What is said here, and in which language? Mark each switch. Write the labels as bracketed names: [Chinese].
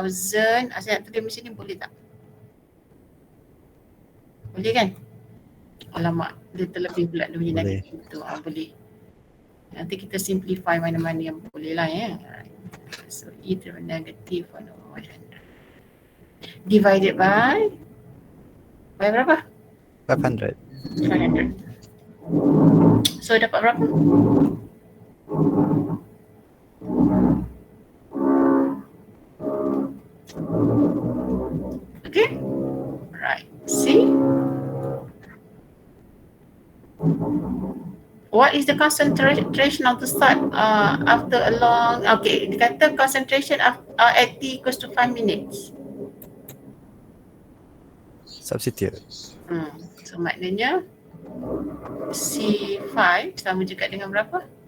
[Malay] Saya nak tulis macam ni boleh tak? Boleh kan? Alamak, dia terlebih pula dia punya Boleh. negatif tu. Boleh. Nanti kita simplify mana-mana yang boleh lah ya. [English] So E to the negative 1/100 divided by berapa? 500. [Malay] 500. So dapat berapa? [English] Okay. Right. See? What is the concentration of the salt after a long, okay, [Malay] dia kata [English] concentration at T equals to 5 minutes. Substitute. [Malay] So maknanya C5 sama juga dengan berapa?